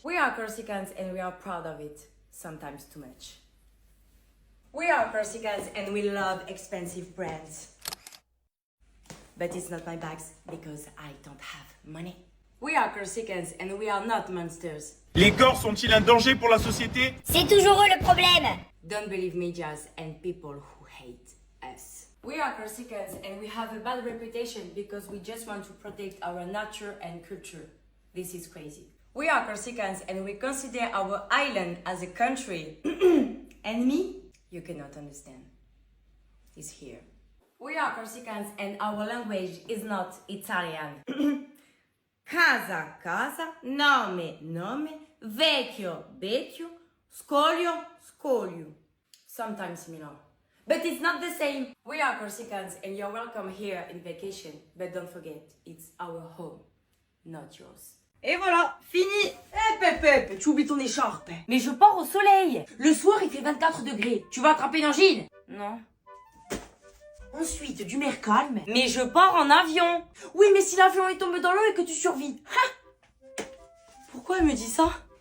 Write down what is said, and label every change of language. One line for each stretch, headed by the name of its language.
English: We are Corsicans and we are proud of it, sometimes too much. We are Corsicans and we love expensive brands. But it's not my bags because I don't have money. We are Corsicans and we are not monsters.
French: Les Corses sont-ils un danger pour la société? C'est toujours eux le problème.
English: Don't believe medias and people who hate us. We are Corsicans and we have a bad reputation because we just want to protect our nature and culture. This is crazy. We are Corsicans and we consider our island as a country. And me? You cannot understand. It's here. We are Corsicans and our language is not Italian.
Corsican: Casa, casa, nome, nome, vecchio, vecchio, scoglio, scoglio.
English: Sometimes Milan. But it's not the same. We are Corsicans and you're welcome here in vacation. But don't forget, it's our home, not yours.
French: Et voilà, fini. Pep, tu oublies ton écharpe. Mais je pars au soleil. Le soir, il fait 24 degrés. Tu vas attraper une angine? Non. Ensuite, du mer calme. Mais je pars en avion. Oui, mais si l'avion il tombe dans l'eau et que tu survis. Ha! Pourquoi elle me dit ça?